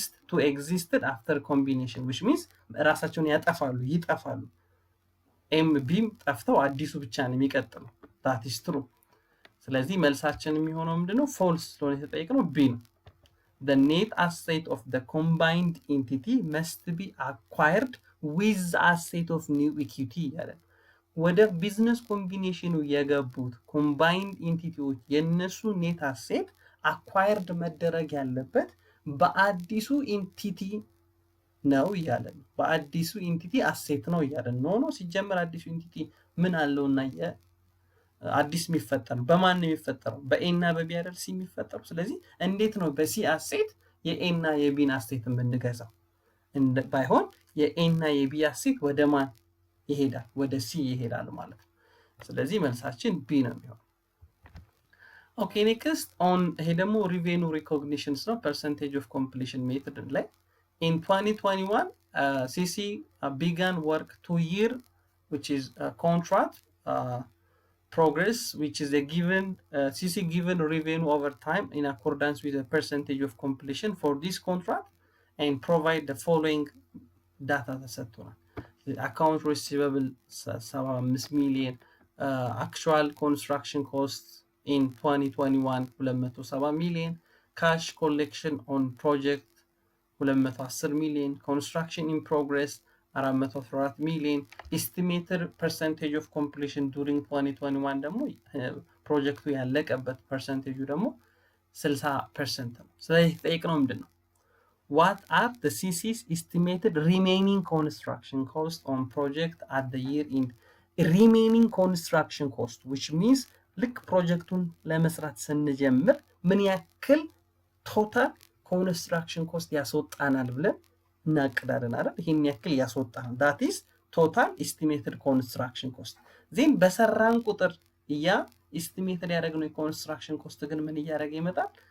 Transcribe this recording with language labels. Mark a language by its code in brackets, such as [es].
[en] to exist after combination which means [am] ራሳቸውን ይጠፋሉ። ኤም ቢም ጠፍተው አዲሱ ብቻ ነው የሚቀጥለው። [en] that is true። [am] ስለዚህ መልሳችን የሚሆነው ምንድነው? ፎልስ ስለሆነ የተጠየቀው ቢ ነው። [en] the net asset of the combined entity must be acquired with the asset of new equity [am] ያለ ወደ ቢዝነስ ኮምቢኔሽኑ የገቡት ኮምባይንድ ኢንቲቲዎች የነሱ ኔት አሴት አኳየርድ መደረግ ያለበት በአዲሱ ኢንቲቲ ነው እያለ ነው። በአዲሱ ኢንቲቲ አሴት ነው እያለ ነው። ሲጀመር አዲሱ ኢንቲቲ ምን አለውና አዲስ የሚፈጠር በማን ነው የሚፈጠረው? በኤ እና በቢ አይደል ሲ የሚፈጠረው። ስለዚህ እንዴት ነው በሲ አሴት የኤ እና የቢን አሴት የምንገዛው? ባይሆን የኤ እና የቢ አሴት ወደ ማን ይሄዳል? ወደ ሲ ይሄዳል ማለት ነው። ስለዚህ መልሳችን ቢ ነው የሚሆነው። ኦኬ ኔክስት ኦን ይሄ ደግሞ ሪቬኒው ሪኮግኒሽንስ ነው ፐርሰንቴጅ ኦፍ ኮምፕሊሽን ሜተድ ላይ [en] in 2021 CC began work 2 year which is a contract progress, which is a given CC given revenue over time in accordance with the percentage of completion for this contract and provide the following data [am] ተሰጥቶናል። [en] account receivable 75 million, actual construction cost in 2021 270 million, cash collection on project 210 million, construction in progress 414 million, estimated percentage of completion during 2021 [am] ደግሞ ፕሮጀክቱ ያለቀበት ፐርሰንቴጁ ደግሞ 60% ነው። ስለዚህ ጠይቅነው ምንድን ነው? [en] What are the CC's estimated remaining construction cost on project at the year end? remaining construction cost which means [am] ልክ ፕሮጀክቱን ለመስራት ስንጀምር ምን ያክል ቶታል ኮንስትራክሽን ኮስት ያስወጣናል ብለን እናቅዳለን አይደል? ይሄን ያክል ያስወጣናል [en] that is total estimated construction cost [am] ዜን በሰራን ቁጥር ያ ኤስቲሜትድ ያደረግነው የኮንስትራክሽን ኮስት ግን ምን እያደረገ ይመጣል?